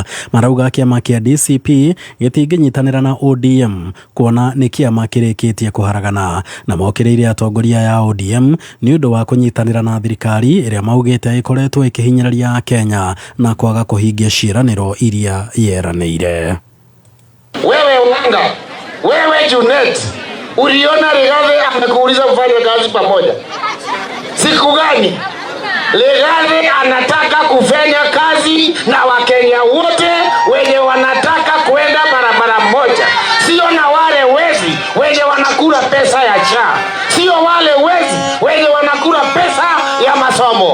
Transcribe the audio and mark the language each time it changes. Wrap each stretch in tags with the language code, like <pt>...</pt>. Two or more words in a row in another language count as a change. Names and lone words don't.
<ki>Marauga kiama kia DCP gitinginyitanira na ODM kuona ni kiama kirikitie kuharagana na mokiriire atongoria ya ODM ni undu wa kunyitanira na thirikari iria maugite ikoretwo ikihinyĩrĩria Kenya na kwaga kuhingia ciĩranĩro iria yeranĩire.</ki> <sw>Wewe Ulanga, wewe Junet, uliona Rigathi amekuuliza mfanye kazi pamoja siku gani? Rigathi anataka kufanya kazi na Wakenya wote wenye wanataka kwenda barabara moja, sio na wale wezi wenye wanakula pesa ya cha, sio wale wezi wenye wanakula pesa ya masomo.</sw>